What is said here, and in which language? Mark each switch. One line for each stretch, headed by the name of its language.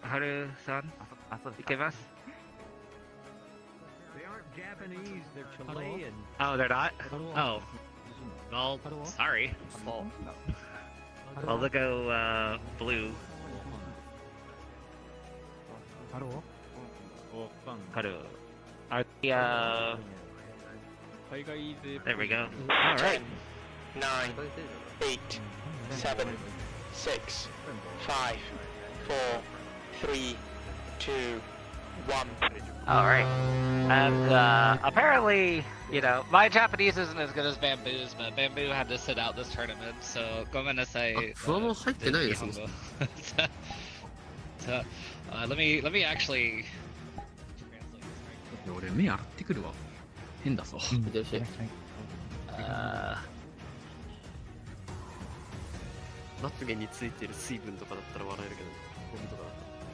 Japanese: Haru-san, いけます?
English: They aren't Japanese, they're Chilean. Oh, they're not? Oh. Well, sorry. Well, they'll go, blue. Haru. Are the, there we go. Alright. 9, 8, 7, 6, 5, 4, 3, 2, 1. Alright. And, apparently, you know, my Japanese isn't as good as Bamboo's, but Bamboo had to sit out this tournament, so go gonna say.
Japanese: 不安も入ってないですもん。
English: So, let me actually.
Japanese: 俺目洗ってくるわ。変だぞ。いってらっしゃい。まつげについてる水分とかだったら笑えるけど、ゴミとかだったら。